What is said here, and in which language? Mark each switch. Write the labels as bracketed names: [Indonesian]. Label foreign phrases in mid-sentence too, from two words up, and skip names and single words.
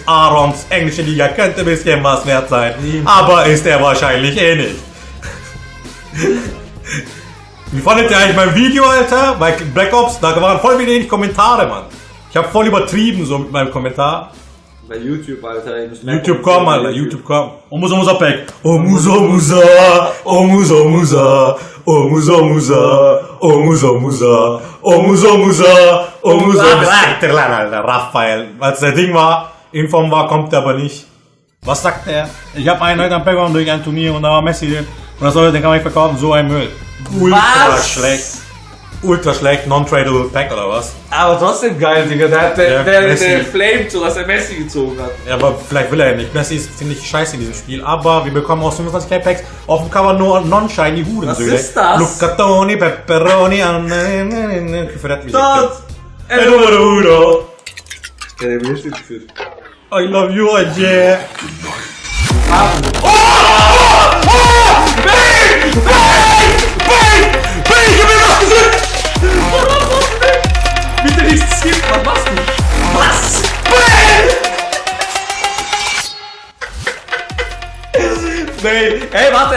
[German] Aarons englische Liga könnte ein bisschen was wert sein. Aber ist er wahrscheinlich eh nicht. Wie fandet ihr eigentlich mein Video, Alter? Bei Black Ops? Da waren voll wenig Kommentare, Mann. Ich hab voll übertrieben so mit meinem Kommentar. Bei YouTube, Alter. YouTube komm, Alter. YouTube komm. Oh Musa Pack. Oh Musa. Oh Musa. Oh Musa. Oh Musa. Oh Musa. Alter. Raphael. Als der Ding war, Inform war, kommt er aber nicht. Was sagt er? Ich hab einen heute am Pack durch ein Turnier und da war Messi drin. Und das soll, den kann man nicht verkaufen, so ein Müll. Ultra schlecht, non-tradable Pack oder was? Aber trotzdem geil, Digga. Der flamed so, dass er Messi gezogen hat. Ja, aber vielleicht will er ja nicht. Messi ist ziemlich scheiße in diesem Spiel. Aber wir bekommen aus 25k Packs auf dem Cover nur non-shiny Hurensöhne. Was ist das? Luccatoni, Pepperoni, Dort! Der wird nicht geführt. [English] I love you, Ajay. [German] Bitte nicht skippen, was machst du? Was? Nee. Hey, warte.